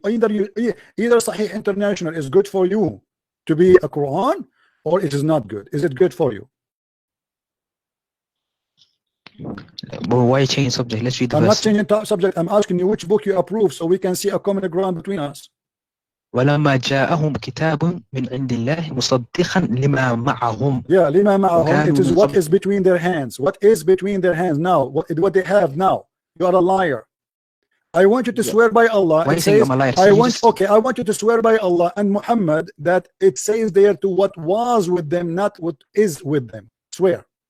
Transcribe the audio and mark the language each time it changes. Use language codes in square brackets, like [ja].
[en] Either Sahih International is good for you to be a Quran, or it is not good. Is it good for you? But why change subject? Let's read the verse. I'm not changing subject. I'm asking you which book you approve so we can see a common ground between us. [ar] ولما جاءهم كتاب من عند الله مصدقا لما معهم. [en] Yeah, [ar] لما معهم. [en] It is what is between their hands. What is between their hands now? What they have now? You are a liar. I want you to swear by Allah. Why saying I'm a liar? I want you to swear by Allah and Muhammad that it says there to what was with them, not what is with them. Swear.